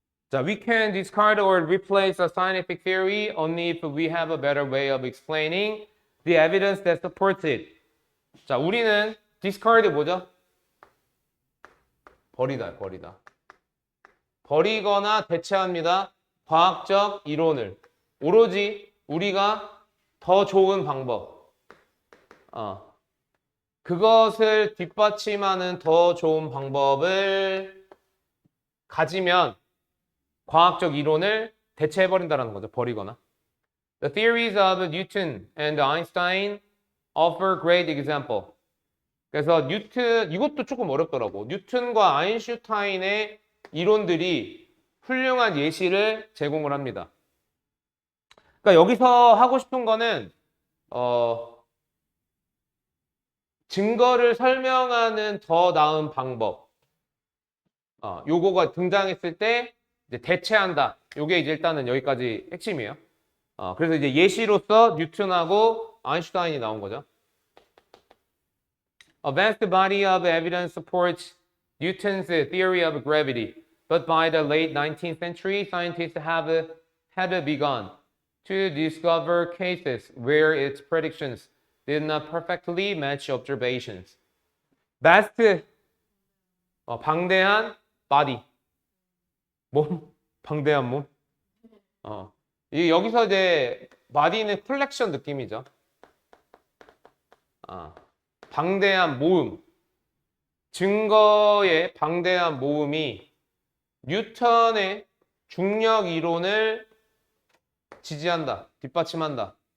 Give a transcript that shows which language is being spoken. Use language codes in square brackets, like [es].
[en] 자, we can discard or replace a scientific theory only if we have a better way of explaining the evidence that supports it. [ko] 자, 우리는 discard 뭐죠? 버리다, 버리다. 버리거나 대체합니다. 과학적 이론을. 오로지 우리가 더 좋은 방법. 그것을 뒷받침하는 더 좋은 방법을 가지면 과학적 이론을 대체해버린다는 거죠. 버리거나. [en] The theories of Newton and Einstein offer great example. [ko] 그래서 뉴튼, 이것도 조금 어렵더라고. 뉴턴과 아인슈타인의 이론들이 훌륭한 예시를 제공을 합니다. 그러니까 여기서 하고 싶은 거는 증거를 설명하는 더 나은 방법. 요거가 등장했을 때 이제 대체한다. 요게 이제 일단은 여기까지 핵심이에요. 그래서 이제 예시로서 뉴턴하고 아인슈타인이 나온 거죠. [en] A vast body of evidence supports Newton's theory of gravity, but by the late 19th century, scientists had begun to discover cases where its predictions did not perfectly match observations. [ko] vast, 방대한 body, 몸, 방대한 몸. 여기서 이제 body는 컬렉션 느낌이죠. 방대한 모음, 증거의 방대한 모음이 뉴턴의 중력 이론을 지지한다, 뒷받침한다.